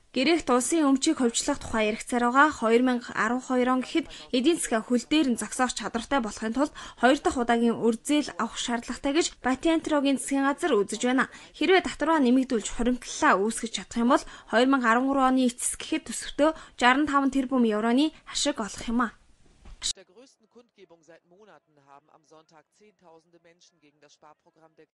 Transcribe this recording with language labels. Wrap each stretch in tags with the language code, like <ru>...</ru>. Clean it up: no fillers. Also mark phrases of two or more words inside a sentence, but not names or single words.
<mn>Грект улсын өмчийг хувьчлах тухай яригцаар байгаа 2012 он гэхэд эдийн засгаа хөл дээр нь зогсоох чадвартай болохын тулд 2 дахь удаагийн урьдчил авах шаардлагатай гэж Патентрогийн засгийн газар үзэж байна. Хэрвээ татвараа нэмэгдүүлж хуримтлалаа үүсгэж чадах юм бол 2013 оны эцэс гэхэд төсөвтөө 65 тэрбум евроны ашиг олох юм а.</mn> <de>Der größten Kundgebung seit Monaten haben am Sonntag Zehntausende Menschen gegen das Sparprogramm der</de>